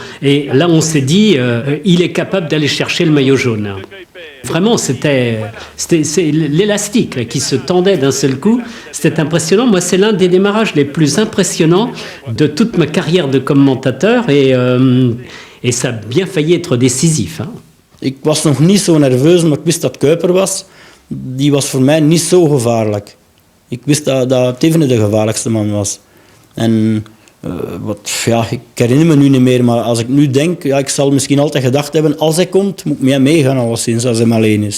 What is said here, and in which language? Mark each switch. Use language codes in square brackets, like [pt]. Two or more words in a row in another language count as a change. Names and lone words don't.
[fr] Et là, on s'est dit, il est capable d'aller chercher le maillot jaune. Vraiment, c'est l'élastique là, qui se tendait d'un seul coup. C'était impressionnant. Moi, c'est l'un des démarrages les plus impressionnants de toute ma carrière de commentateur. Et ça a bien failli être décisif. Hein. [nl] Ik was nog niet zo nerveus, maar ik wist dat Kuiper was. Die was voor mij niet zo gevaarlijk. Ik wist dat Thévenet de gevaarlijkste man was. En ik herinner me nu niet meer, maar als ik nu denk, ja, ik zal misschien altijd gedacht hebben, als hij komt, moet ik mee meegaan alleszins, als hij alleen is.